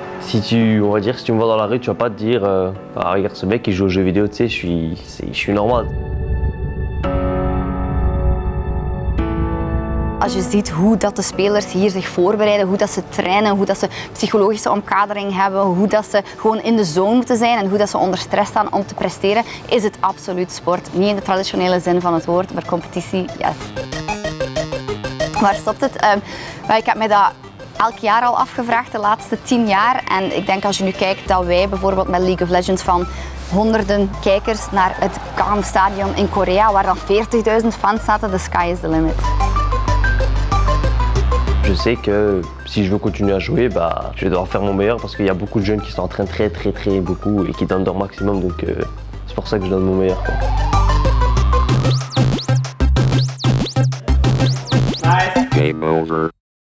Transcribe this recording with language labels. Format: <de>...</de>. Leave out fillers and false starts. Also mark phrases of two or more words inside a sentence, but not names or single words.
<fr>Si tu me vois dans la rue, tu vas pas te dire ah, regarde ce mec qui joue aux jeux vidéo, tu sais, je suis normal.</fr> <nl>Als je ziet hoe dat de spelers hier zich voorbereiden, hoe dat ze trainen, hoe dat ze psychologische omkadering hebben, hoe dat ze gewoon in de zone moeten zijn en hoe dat ze onder stress staan om te presteren, is het absoluut sport. Niet in de traditionele zin van het woord, maar competitie, yes. Waar stopt het? Ik heb mij dat elk jaar al afgevraagd, de laatste 10 jaar. En ik denk als je nu kijkt dat wij bijvoorbeeld met League of Legends van honderden kijkers naar het Gangnam Stadion in Korea, waar dan 40.000 fans zaten,</nl> <en>the sky is the limit.</en> <fr>Je sais que si je veux continuer à jouer, bah, je vais devoir faire mon meilleur parce qu'il y a beaucoup de jeunes qui s'entraînent très beaucoup et qui donnent leur maximum. Donc c'est pour ça que je donne mon meilleur, quoi.</fr> <en>Game over.</en>